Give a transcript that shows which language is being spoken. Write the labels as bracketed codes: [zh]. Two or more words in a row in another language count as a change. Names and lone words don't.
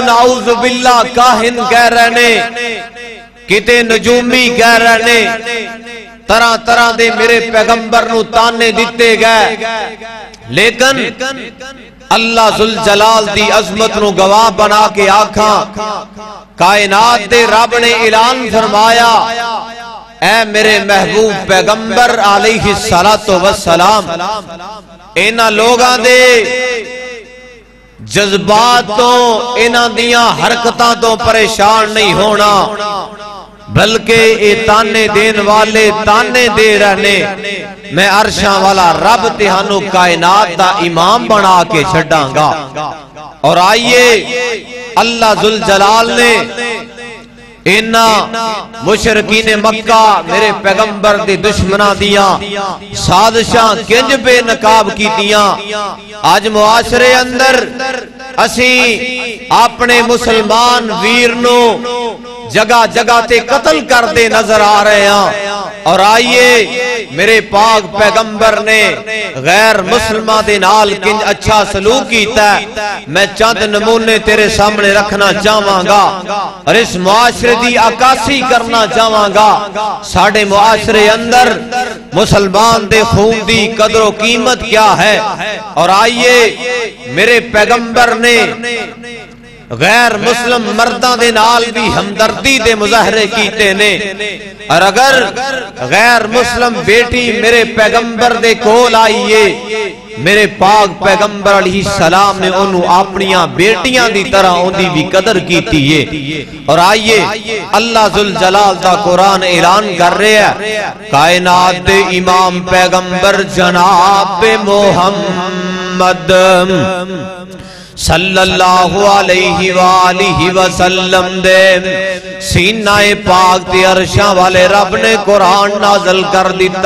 [ar] نعوذ باللہ [pa] کاہن کہہ رہے نے، کتے نجومی کہہ رہے نے، طرح طرح دے میرے پیغمبر نو تانے دیتے گئے، لیکن اللہ ذوالجلال دی عظمت نو گواہ بنا کے آکھاں کائنات دے رب نے اعلان فرمایا اے میرے محبوب پیغمبر [ar] علیہ السلام، [pa] انہاں لوگاں دے جذبات تو انہاں دیاں حرکتاں تو پریشان نہیں ہونا، بلکہ اے تانے دین والے تانے دے رہنے، میں عرشاں والا رب تہانوں کائنات دا امام بنا کے چھڑاں گا۔ اور آئیے اللہ ذوالجلال نے اینا مشرکین مکہ میرے پیغمبر دے دشمنہ دیاں سازشاں کنج بے نقاب کی دیاں، آج معاشرے اندر اسی اپنے مسلمان ویرنوں جگہ جگہ تے قتل کر دے نظر آ رہے ہیں، اور آئیے میرے پاک پیغمبر نے غیر مسلمہ دے نال کنج اچھا سلوک کیتا ہے، میں چند نمونے تیرے سامنے رکھنا چاہواں گا اور اس معاشرے دی عکاسی کرنا چاہواں گا، ساڑھے معاشرے اندر مسلمان دے خون دی قدر و قیمت کیا ہے۔ اور آئیے میرے پیغمبر نے غیر مسلم مرداں دے نال بھی ہمدردی دے مظاہرے کیتے نے، اور اگر غیر مسلم بیٹی میرے پیغمبر دے کول آئیے، میرے پاک پیغمبر [ar] علیہ السلام [pa] نے انہوں اپنیاں بیٹیاں دی طرح ان دی بھی قدر کیتی ہے۔ اور آئیے اللہ ذوالجلال دا قرآن اعلان کر رہے ہیں کائنات دے امام پیغمبر جناب محمد [ar] صلی اللہ علیہ وآلہ وسلم [pa] دے سینہ پاک دے عرشاں والے رب نے قرآن نازل کر دیتا۔